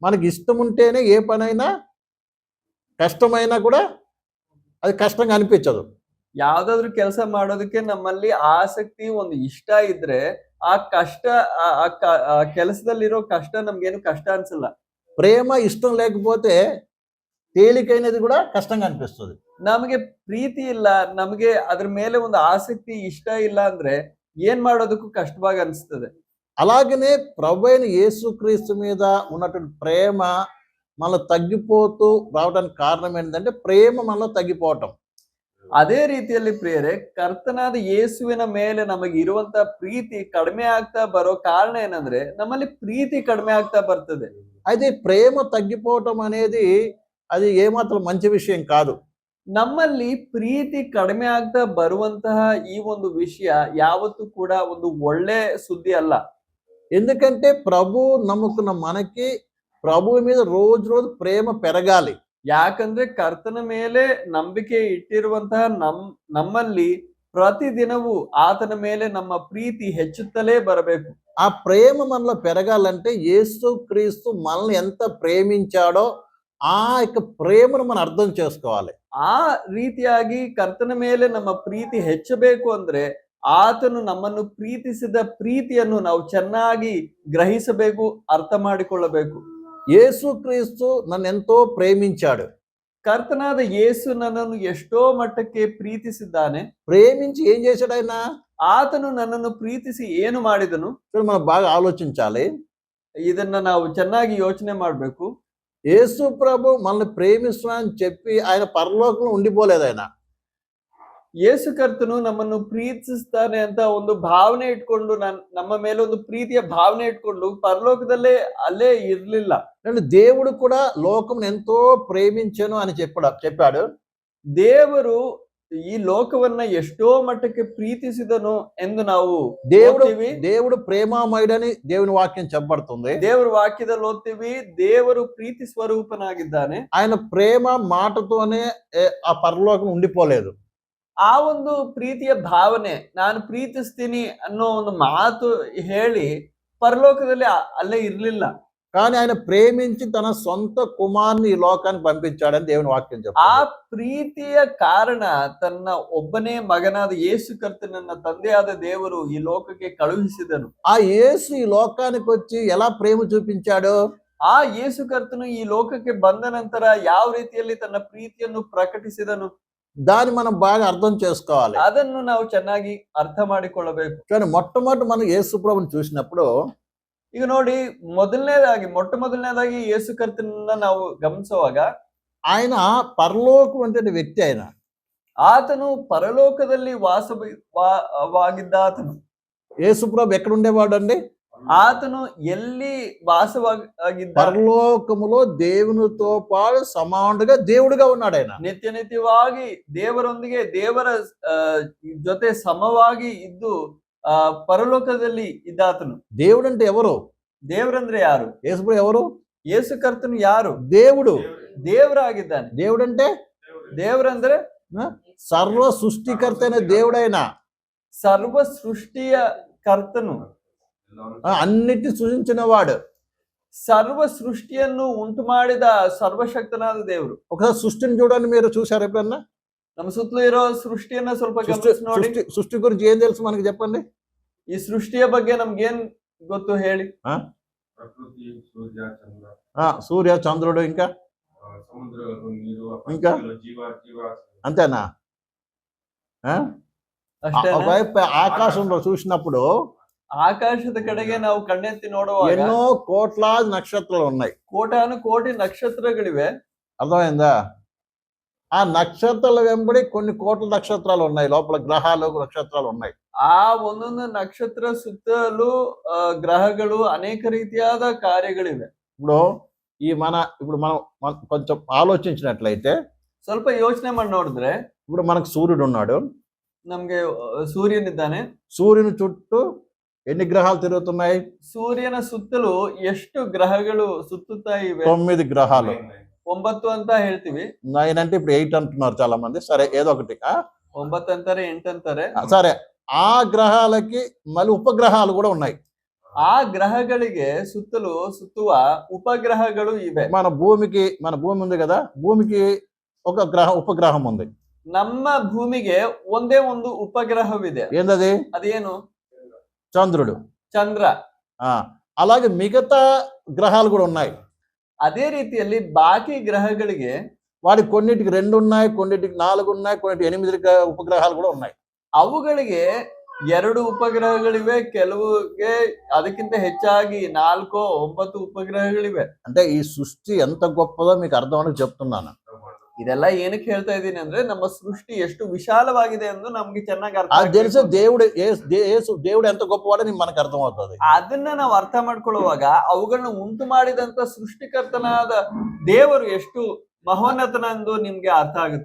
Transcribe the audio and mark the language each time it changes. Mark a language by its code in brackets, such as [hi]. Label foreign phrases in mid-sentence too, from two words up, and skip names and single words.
[te] మనకి ఇష్టం ఉంటేనే ఏ పనైనా కష్టమైనా కూడా అది కష్టంగా అనిపించదు. [kn] ಯಾವ್ದಾದ್ರು ಕೆಲಸ ಮಾಡೋದಕ್ಕೆ ನಮ್ಮಲ್ಲಿ ಆಸಕ್ತಿ ಒಂದು ಇಷ್ಟ ಇದ್ರೆ ಆ ಕಷ್ಟ ಆ ಕೆಲಸದಲ್ಲಿರೋ ಕಷ್ಟ ನಮ್ಗೇನು ಕಷ್ಟ ಅನ್ಸಲ್ಲ. [te] ప్రేమ ఇష్టం లేకపోతే తేలికైనది కూడా కష్టంగా అనిపిస్తుంది. [kn] ನಮಗೆ ಪ್ರೀತಿ ಇಲ್ಲ, ನಮಗೆ ಅದ್ರ ಮೇಲೆ ಒಂದು ಆಸಕ್ತಿ ಇಷ್ಟ ಇಲ್ಲ ಅಂದ್ರೆ ಏನ್ ಮಾಡೋದಕ್ಕೂ ಕಷ್ಟವಾಗಿ ಅನಿಸ್ತದೆ. [te] అలాగనే ప్రభువైన యేసుక్రీస్తు మీద ఉన్నటువంటి ప్రేమ మనలో తగ్గిపోతూ రావడానికి కారణం ఏంటంటే ప్రేమ మనలో తగ్గిపోవటం. [kn] ಅದೇ ರೀತಿಯಲ್ಲಿ ಪ್ರಿಯರೇ, ಕರ್ತನಾದ ಯೇಸುವಿನ ಮೇಲೆ ನಮಗೆ ಇರುವಂತ ಪ್ರೀತಿ ಕಡಿಮೆ ಆಗ್ತಾ ಬರೋ ಕಾರಣ ಏನಂದ್ರೆ ನಮ್ಮಲ್ಲಿ ಪ್ರೀತಿ ಕಡಿಮೆ ಆಗ್ತಾ ಬರ್ತದೆ. [te] అయితే ప్రేమ తగ్గిపోవటం అనేది అది ఏమాత్రం మంచి విషయం కాదు. [kn] ನಮ್ಮಲ್ಲಿ ಪ್ರೀತಿ ಕಡಿಮೆ ಆಗ್ತಾ ಬರುವಂತಹ ಈ ಒಂದು ವಿಷಯ ಯಾವತ್ತೂ ಕೂಡ ಒಂದು ಒಳ್ಳೆ ಸುದ್ದಿ ಅಲ್ಲ. [te] ఎందుకంటే ప్రభు నమ్ముకున్న మనకి ప్రభువు మీద రోజు రోజు ప్రేమ పెరగాలి. [kn] ಯಾಕಂದ್ರೆ ಕರ್ತನ ಮೇಲೆ ನಂಬಿಕೆ ಇಟ್ಟಿರುವಂತಹ ನಮ್ಮಲ್ಲಿ ಪ್ರತಿದಿನವೂ ಆತನ ಮೇಲೆ ನಮ್ಮ ಪ್ರೀತಿ ಹೆಚ್ಚುತ್ತಲೇ ಬರಬೇಕು. [te] ఆ ప్రేమ మనలో పెరగాలంటే యేసుక్రీస్తు మనల్ని ఎంత ప్రేమించాడో ఆ యొక్క ప్రేమను మనం అర్థం చేసుకోవాలి. [kn] ಆ ರೀತಿಯಾಗಿ ಕರ್ತನ ಮೇಲೆ ನಮ್ಮ ಪ್ರೀತಿ ಹೆಚ್ಚಬೇಕು ಅಂದ್ರೆ ಆತನು ನಮ್ಮನ್ನು ಪ್ರೀತಿಸಿದ ಪ್ರೀತಿಯನ್ನು ನಾವು ಚೆನ್ನಾಗಿ ಗ್ರಹಿಸಬೇಕು, ಅರ್ಥ ಮಾಡಿಕೊಳ್ಳಬೇಕು. [te] యేసుక్రీస్తు నన్ను ఎంతో ప్రేమించాడు. [kn] ಕರ್ತನಾದ ಯೇಸು ನನ್ನನ್ನು ಎಷ್ಟೋ ಮಟ್ಟಕ್ಕೆ ಪ್ರೀತಿಸಿದ್ದಾನೆ. [te] ప్రేమించి ఏం చేశాడు ఆయన? [kn] ಆತನು ನನ್ನನ್ನು ಪ್ರೀತಿಸಿ ಏನು ಮಾಡಿದನು? [te] మనం బాగా ఆలోచించాలి. [kn] ಇದನ್ನ ನಾವು ಚೆನ್ನಾಗಿ ಯೋಚನೆ ಮಾಡ್ಬೇಕು. [te] యేసు ప్రభు మనల్ని ప్రేమిస్తున్నానని చెప్పి ఆయన పరలోకంలో ఉండిపోలేదు. ఆయన [kn] ಯೇಸು ಕರ್ತನು ನಮ್ಮನ್ನು ಪ್ರೀತಿಸ್ತಾನೆ ಅಂತ ಒಂದು ಭಾವನೆ ಇಟ್ಕೊಂಡು ನಮ್ಮ ಮೇಲೆ ಒಂದು ಪ್ರೀತಿಯ ಭಾವನೆ ಇಟ್ಕೊಂಡು ಪರಲೋಕದಲ್ಲೇ ಅಲ್ಲೇ ಇರ್ಲಿಲ್ಲ. [te] దేవుడు కూడా లోకం ఎంతో ప్రేమించను అని చెప్పాడు. [kn] ದೇವರು ಈ ಲೋಕವನ್ನ ಎಷ್ಟೋ ಮಟ್ಟಕ್ಕೆ ಪ್ರೀತಿಸಿದನು ಎಂದು ನಾವು [te] దేవుడు ప్రేమామయుడని దేవుని వాక్యం చెప్పబడుతుంది. [kn] ದೇವರ ವಾಕ್ಯದಲ್ಲಿ ಓದ್ತೀವಿ, ದೇವರು ಪ್ರೀತಿ ಸ್ವರೂಪನಾಗಿದ್ದಾನೆ. [te] ఆయన ప్రేమ మాటతోనే ఆ పరలోకం ఉండిపోలేదు. [kn] ಆ ಒಂದು ಪ್ರೀತಿಯ ಭಾವನೆ, ನಾನು ಪ್ರೀತಿಸ್ತೀನಿ ಅನ್ನೋ ಒಂದು ಮಾತು ಹೇಳಿ ಪರಲೋಕದಲ್ಲಿ ಅಲ್ಲೇ ಇರ್ಲಿಲ್ಲ. [te] కానీ ఆయన ప్రేమించి తన సొంత కుమారుని ఈ లోకానికి పంపించాడని దేవుని వాక్యం చెప్తుంది. [kn] ಆ ಪ್ರೀತಿಯ ಕಾರಣ ತನ್ನ ಒಬ್ಬನೇ ಮಗನಾದ ಯೇಸು ಕರ್ತನನ್ನ ತಂದೆಯಾದ ದೇವರು ಈ ಲೋಕಕ್ಕೆ ಕಳುಹಿಸಿದನು. [te] ఆ యేసు ఈ లోకానికి వచ్చి ఎలా ప్రేమ చూపించాడు? [kn] ಆ ಯೇಸು ಕರ್ತನು ಈ ಲೋಕಕ್ಕೆ ಬಂದ ನಂತರ ಯಾವ ರೀತಿಯಲ್ಲಿ ತನ್ನ ಪ್ರೀತಿಯನ್ನು ಪ್ರಕಟಿಸಿದನು? [te] దాన్ని మనం బాగా అర్థం చేసుకోవాలి. [kn] ಅದನ್ನು ನಾವು ಚೆನ್ನಾಗಿ ಅರ್ಥ ಮಾಡಿಕೊಳ್ಳಬೇಕು. [te] కానీ మొట్టమొదటి మనం యేసు ప్రభువుని చూసినప్పుడు [kn] ಈಗ ನೋಡಿ, ಮೊಟ್ಟ ಮೊದಲನೇದಾಗಿ ಯೇಸು ಕರ್ತನನ್ನ ನಾವು ಗಮನಿಸುವಾಗ [te] ఆయన పరలోకం అంటే వ్యక్తి. ఆయన [kn] ಆತನು ಪರಲೋಕದಲ್ಲಿ ವಾಸವಾಗಿದ್ದ ಆತನು. [te] యేసు ప్రభు ఎక్కడ ఉండేవాడు అండి? [kn] ಆತನು ಎಲ್ಲಿ ವಾಸವಾಗಿದ್ದ? [te] పరలోకములో దేవునితో పాటు సమానుడిగా దేవుడిగా ఉన్నాడు. ఆయన [kn] ನಿತ್ಯವಾಗಿ ದೇವರೊಂದಿಗೆ ದೇವರ ಜೊತೆ ಸಮವಾಗಿ ಇದ್ದು ಪರಲೋಕದಲ್ಲಿ ಇದ್ದಾತನು. [te] దేవుడు అంటే ఎవరు? [kn] ದೇವರಂದ್ರೆ ಯಾರು? [te] యేసు ప్రభు ఎవరు? [kn] ಯೇಸು ಕರ್ತನು ಯಾರು? [te] దేవుడు. [kn] ದೇವರಾಗಿದ್ದಾನೆ. [te] దేవుడు అంటే [kn] ದೇವರಂದ್ರೆ [te] సర్వ సృష్టికర్త అయిన దేవుడైన, [kn] ಸರ್ವ ಸೃಷ್ಟಿಯ ಕರ್ತನು, [te] అన్నిటిని సృజించిన వాడు, [kn] ಸರ್ವ ಸೃಷ್ಟಿಯನ್ನು ಉಂಟು ಮಾಡಿದ ಸರ್ವಶಕ್ತನಾದ ದೇವರು. [te] ఒకసారి సృష్టిని చూడండి. మీరు చూసారు ఎప్పుడన్నా? [kn] ನಮ್ಮ ಸುತ್ತಲೂ ಇರೋ ಸೃಷ್ಟಿಯನ್ನ ಸ್ವಲ್ಪ ಗಮನಿಸಿ ನೋಡಿ. [te] సృష్టి గురించి ఏం తెలుసు మనకి చెప్పండి. [kn] ಈ ಸೃಷ್ಟಿಯ ಬಗ್ಗೆ ನಮ್ಗೇನ್ ಗೊತ್ತು ಹೇಳಿ? [te] ప్రకృతి, సూర్య, చంద్ర, సూర్య, చంద్రుడు, ఇంకా సముద్రాలు, నీరు, ఇంకా జీవ అంతేనా? ఒకవైపు ఆకాశంలో చూసినప్పుడు [kn] ಆಕಾಶದ ಕಡೆಗೆ ನಾವು ಕಣ್ಣೆತ್ತಿ ನೋಡುವಾಗ [te] ఎన్నో కోట్లాది నక్షత్రాలు ఉన్నాయి. [kn] ಕೋಟಾನು ಕೋಟಿ ನಕ್ಷತ್ರಗಳಿವೆ. [te] అర్థమైందా? ఆ నక్షత్రాల వెంబడి కొన్ని కోట్ల నక్షత్రాలు ఉన్నాయి. లోపల గ్రహాలు, నక్షత్రాలు ఉన్నాయి. [kn] ಆ ಒಂದೊಂದು ನಕ್ಷತ್ರ ಸುತ್ತಲೂ ಗ್ರಹಗಳು, ಅನೇಕ ರೀತಿಯಾದ ಕಾರ್ಯಗಳಿವೆ. [te] ఇప్పుడు మనం కొంచెం ఆలోచించినట్లయితే, [kn] ಸ್ವಲ್ಪ ಯೋಚನೆ ಮಾಡಿ ನೋಡಿದ್ರೆ, [te] ఇప్పుడు మనకు సూర్యుడు ఉన్నాడు. [kn] ನಮ್ಗೆ ಸೂರ್ಯನಿದ್ದಾನೆ. [te] సూర్యుని చుట్టూ ఎన్ని గ్రహాలు తిరుగుతున్నాయి? [kn] ಸೂರ್ಯನ ಸುತ್ತಲೂ ಎಷ್ಟು ಗ್ರಹಗಳು ಸುತ್ತುತ್ತಾ ಇವೆ? [te] 9 గ్రహాలు. [kn] 9 ಅಂತ ಹೇಳ್ತೀವಿ. [te] 9 అంటే ఇప్పుడు 8 అంటున్నారు చాలా మంది. సరే, ఏదో ఒకటి. [kn] 9 ಅಂತಾರೆ, 8 ಅಂತಾರೆ. [te] సరే, ఆ గ్రహాలకి మళ్ళీ ఉపగ్రహాలు కూడా ఉన్నాయి. [kn] ಆ ಗ್ರಹಗಳಿಗೆ ಸುತ್ತಲೂ ಸುತ್ತುವ ಉಪಗ್ರಹಗಳು ಇವೆ. [te] మన భూమి ఉంది కదా, భూమికి ఒక ఉపగ్రహం ఉంది. [kn] ನಮ್ಮ ಭೂಮಿಗೆ ಒಂದೇ ಒಂದು ಉಪಗ್ರಹವಿದೆ. [te] ఏందది? [kn] ಅದೇನು? [te] చంద్రుడు. [kn] ಚಂದ್ರ. [te] అలాగే మిగతా గ్రహాలు కూడా ఉన్నాయి. [kn] అదే ರೀತಿಯಲ್ಲಿ ಬಾಕಿ ಗ್ರಹಗಳಿಗೆ [te] వాటి కొన్నిటికి 2 ఉన్నాయి, కొన్నిటికి 4 ఉన్నాయి, కొన్నిటికి 8 ఉపగ్రహాలు కూడా ఉన్నాయి. [kn] ಅವುಗಳಿಗೆ 2 ಉಪಗ್ರಹಗಳಿವೆ, ಕೆಲವುಗೆ ಅದಕ್ಕಿಂತ ಹೆಚ್ಚಾಗಿ 4, 9 ಉಪಗ್ರಹಗಳಿವೆ. [te] అంటే ఈ సృష్టి ఎంత గొప్పదో మీకు అర్థం అని చెప్తున్నాను. [kn] ಇದೆಲ್ಲ ಏನಕ್ಕೆ ಹೇಳ್ತಾ ಇದ್ದೀನಿ ಅಂದ್ರೆ ನಮ್ಮ ಸೃಷ್ಟಿ ಎಷ್ಟು ವಿಶಾಲವಾಗಿದೆ ಎಂದು ನಮ್ಗೆ ಚೆನ್ನಾಗಿ ಅರ್ಥ [te] అది తెలిసే దేవుడు ఎంత గొప్పవాడని మనకు అర్థం అవుతుంది. [kn] ಅದನ್ನ ನಾವು ಅರ್ಥ ಮಾಡ್ಕೊಳ್ಳುವಾಗ ಅವುಗಳನ್ನ ಉಂಟು ಮಾಡಿದಂತ ಸೃಷ್ಟಿಕರ್ತನಾದ ದೇವರು ಎಷ್ಟು ಮಹೋನ್ನತನೆಂದು ನಿಮ್ಗೆ ಅರ್ಥ ಆಗುತ್ತೆ.